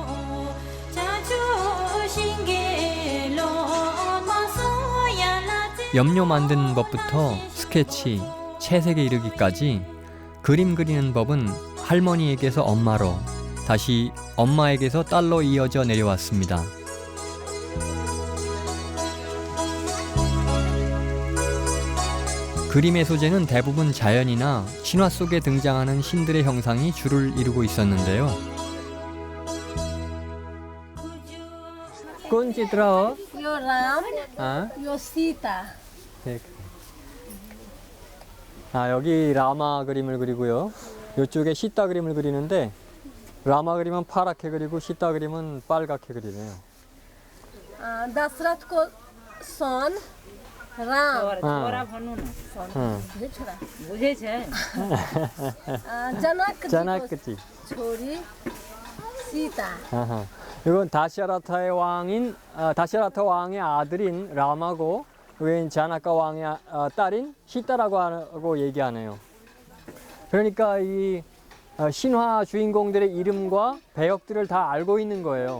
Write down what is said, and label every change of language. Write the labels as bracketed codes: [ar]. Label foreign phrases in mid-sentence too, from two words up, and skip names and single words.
[ko] 염료 만드는 법부터 스케치, 채색에 이르기까지 그림 그리는 법은 할머니에게서 엄마로, 다시 엄마에게서 딸로 이어져 내려왔습니다. 그림의 소재는 대부분 자연이나 신화 속에 등장하는 신들의 형상이 주를 이루고 있었는데요. [ne] कौन चित्र हो? यो राम, [ko] 아? [ne] यो सीता. [ko] 네. 아, 여기 라마 그림을 그리고요. 이쪽에 시타 그림을 그리는데 라마 그림은 파랗게 그리고 시타 그림은 빨갛게 그리네요. [ne] दशरथ को सन राम छोरा जनक जी [ko] 자나 [ne] को [ko] 그치? [ne] छोरी सीता. [ko] 아하. 이건 다시라타 왕의 아들인 라마고 여긴 자나카 왕의 딸인 시타라고 하고 얘기하네요. 그러니까 이 신화 주인공들의 이름과 배역들을 다 알고 있는 거예요.